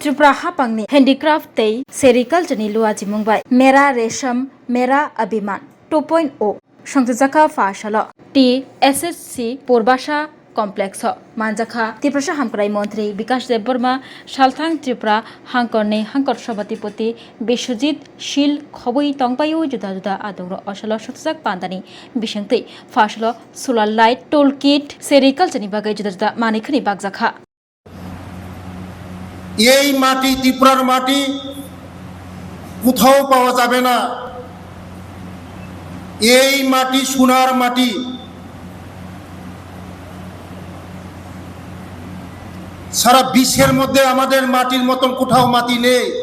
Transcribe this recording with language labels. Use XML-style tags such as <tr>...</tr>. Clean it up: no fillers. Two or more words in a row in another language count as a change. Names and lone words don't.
<trp>त्रिपुरा हापांगनि हेंडिक्राफ्ट तै सेरिकल्चरनि लुआजि मुंबाय मेरा रेशम मेरा अभिमान 2.0 संजाखा फाशल टी एसएससी पूर्वाशा कमप्लेक्स मानजाखा त्रिपुरा हामक्राई मंत्री विकास देबबर्मा सालथां त्रिपुरा हांकरनि हांकर सभापति बिश्वजित शील खबई तंगपायो जुदा जुदा आदंग्र असल सतजाक पांदानि बिशंगतै फाशल</trp> <en>solar light tool kit</en> <trp>सेरिकल्चरनि बागै जुदा जुदा मानिखनि बागजाखा</trp> <bn>এই মাটি ত্রিপুরার মাটি কোথাও পাওয়া যাবে না। এই মাটি সোনার মাটি। সারা বিশ্বের মধ্যে আমাদের মাটির মতন কোথাও মাটি নেই।</bn>